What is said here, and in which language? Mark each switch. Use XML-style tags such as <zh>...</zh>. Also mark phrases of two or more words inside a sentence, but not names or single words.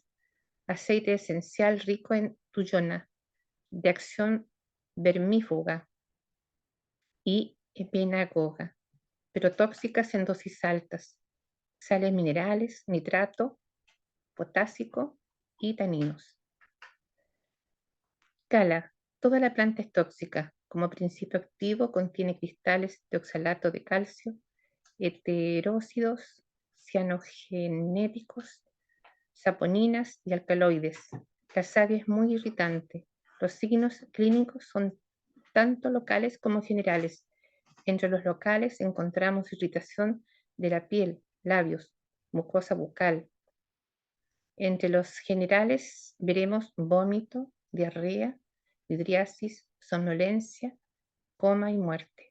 <es>Aceite esencial rico en tuyona, de acción vermífuga y penagoga, pero tóxicas en dosis altas. Sales minerales, nitrato, potásico y taninos. Cala. Toda la planta es tóxica. Como principio activo contiene cristales de oxalato de calcio, heterócidos cianogenéticos, saponinas y alcaloides. La savia es muy irritante. Los signos clínicos son tanto locales como generales. Entre los locales encontramos irritación de la piel, labios, mucosa bucal. Entre los generales veremos vómito, diarrea, hidriasis, somnolencia, coma y muerte.</es>